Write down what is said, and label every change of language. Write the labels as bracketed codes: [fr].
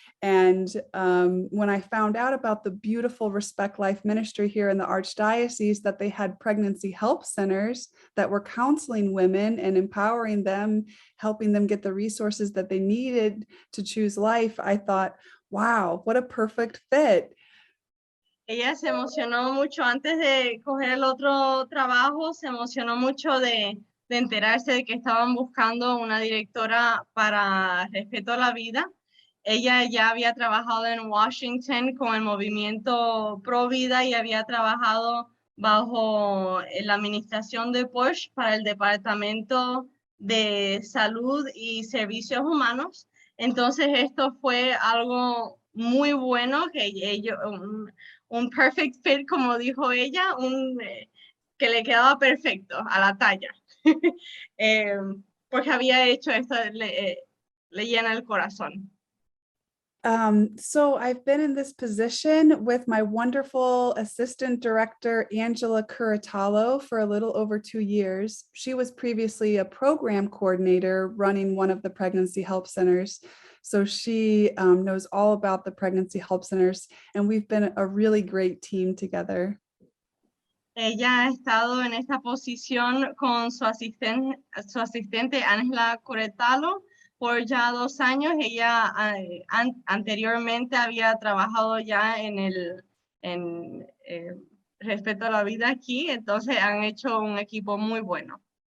[en] And when I found out about the beautiful Respect Life ministry here in the Archdiocese, that they had pregnancy help centers that were counseling women and empowering them, helping them get the resources that they needed to choose life, I thought, wow, what a perfect fit. [es] Ella se emocionó mucho antes de coger el otro trabajo, se emocionó mucho de enterarse de que estaban buscando una directora para respeto a la vida. Ella ya había trabajado en Washington con el movimiento Pro Vida y había trabajado bajo la administración de Bush para el Departamento de Salud y Servicios Humanos. Entonces esto fue algo muy bueno, que ellos, un [en] perfect fit, [es] como dijo ella, que le quedaba perfecto a la talla, porque había hecho esto, le llena el corazón. [en] So I've been in this position with my wonderful assistant director, Angela Curatalo, for a little over 2 years. She was previously a program coordinator running one of the pregnancy help centers. So she knows all about the pregnancy help centers, and we've been a really great team together. [es] Ella ha estado en esta posición con su asistente Angela Curatalo por ya 2 años. Ella anteriormente había trabajado ya en Respeto a la Vida aquí, entonces han hecho un equipo muy bueno.